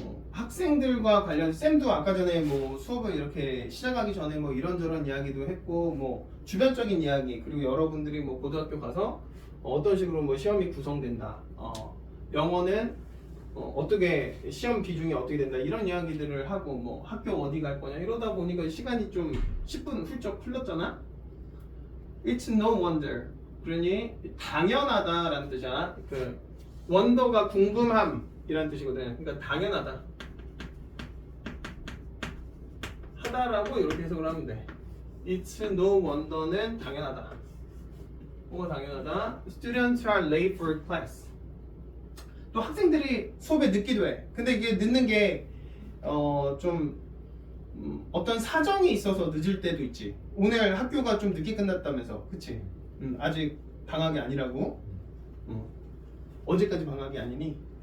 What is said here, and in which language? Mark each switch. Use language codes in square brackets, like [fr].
[ko] 학생들과 관련 쌤도 아까 전에 뭐 수업을 이렇게 시작하기 전에 뭐 이런저런 이야기도 했고, 뭐 주변적인 이야기, 그리고 여러분들이 뭐 고등학교 가서 어떤 식으로 뭐 시험이 구성된다, 영어는 어떻게 시험 비중이 어떻게 된다, 이런 이야기들을 하고, 뭐 학교 어디 갈 거냐, 이러다 보니까 시간이 좀 10분 훌쩍 흘렀잖아. [en] It's no wonder. [ko] 그러니 당연하다라는 뜻이야. 그 원더가 궁금함이라는 뜻이거든. 그러니까 당연하다, 하다라고 이렇게 해석을 하면 돼. [en] It's no wonder는 [ko] 당연하다. 뭐가 당연하다? [en] Students are late for class. [ko] 또 학생들이 수업에 늦기도 해. 근데 이게 늦는 게 좀 어떤 사정이 있어서 늦을 때도 있지. 오늘 학교가 좀 늦게 끝났다면서, 그치? 아직 방학이 아니라고? 언제까지 방학이 아니니?